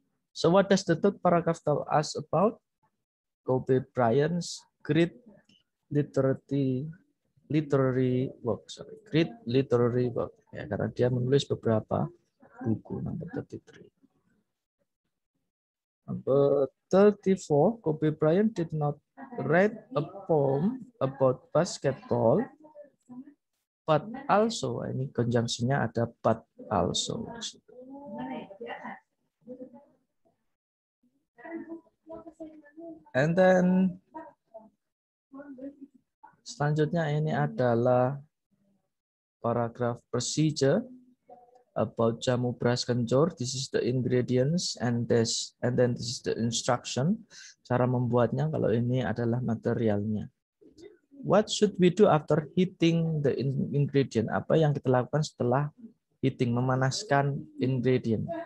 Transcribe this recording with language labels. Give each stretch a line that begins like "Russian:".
English: So what does the third paragraph tell us about Kobe Bryant's great literary work? Great literary work.
Indonesian: Ya, karena dia menulis beberapa buku.
English: Number 33. Number 34, Kobe Bryant did not write a poem about basketball, but also,
Indonesian: ini conjunction-nya ada but also.
English: And then
Indonesian: selanjutnya ini adalah paragraf procedure about jamu beras kencur.
English: This is the ingredients and then this is the instruction.
Indonesian: Cara membuatnya, kalau ini adalah materialnya.
English: What should we do after heating the ingredient?
Indonesian: Apa yang kita lakukan setelah heating, memanaskan ingredient?